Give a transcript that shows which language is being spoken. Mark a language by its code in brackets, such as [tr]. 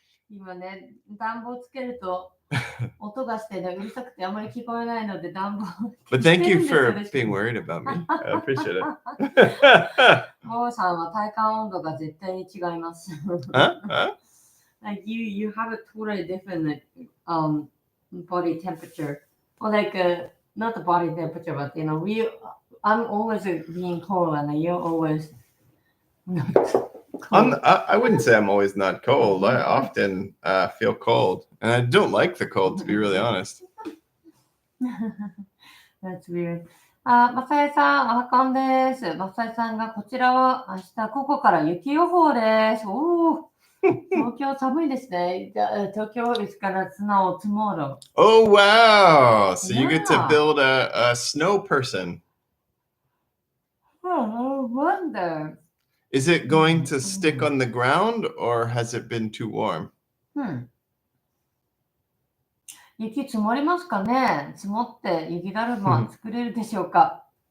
[ja] 今ね、暖房つけると音がしてね、うるさくてあまり聞こえないので暖房 [en] But thank you for being worried about me. I appreciate it. [ja] ボブさんは体感温度が絶対に違います。 [en] Huh? Like you have a totally different body temperature, or like not the body temperature, but you know, I'm always being cold, and you're always not cold. I wouldn't say I'm always not cold. I often feel cold, and I don't like the cold, to be really honest. That's weird. [ja] あ、まさえさん、あかんです。まさえさんが、こちらは明日午後から雪予報です。おー、東京寒いですね。東京 [en] is gonna snow tomorrow. Oh, wow. So you get to Yeah. build a snow person. Oh, I wonder. Is it going to stick on the ground or has it been too warm? [ja] 雪積もりますかね。積もって雪だるま作れるでしょうか。